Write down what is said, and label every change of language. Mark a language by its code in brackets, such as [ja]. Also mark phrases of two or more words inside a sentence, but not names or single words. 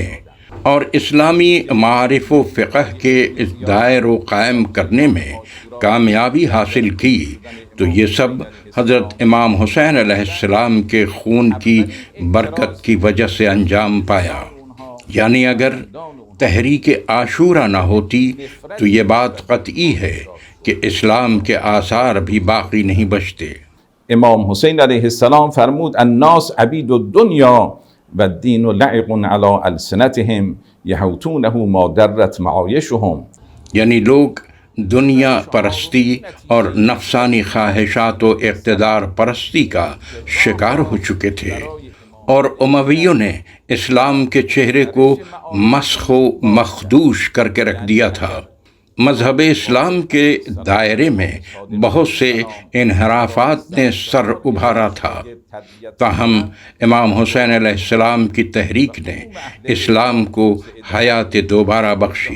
[ur] اور اسلامی معارف و فقہ کے دائر و قائم کرنے میں کامیابی حاصل کی تو یہ سب حضرت امام حسین علیہ السلام کے خون کی برکت کی وجہ سے انجام پایا۔ یعنی اگر تحریک عاشورہ نہ ہوتی تو یہ بات قطعی ہے کہ اسلام کے آثار بھی باقی نہیں بچتے۔ [ar] امام حسین علیہ السلام فرمود الناس عبید الدنیا والدین لعق علی السنتهم یحوتونه ما درت معایشهم، [ur] یعنی لوگ دنیا پرستی اور نفسانی خواہشات و اقتدار پرستی کا شکار ہو چکے تھے، اور امویوں نے اسلام کے چہرے کو مسخ و مخدوش کر کے رکھ دیا تھا۔ مذہب اسلام کے دائرے میں بہت سے انحرافات نے سر ابھارا تھا، تاہم امام حسین علیہ السلام کی تحریک نے اسلام کو حیات دوبارہ بخشی۔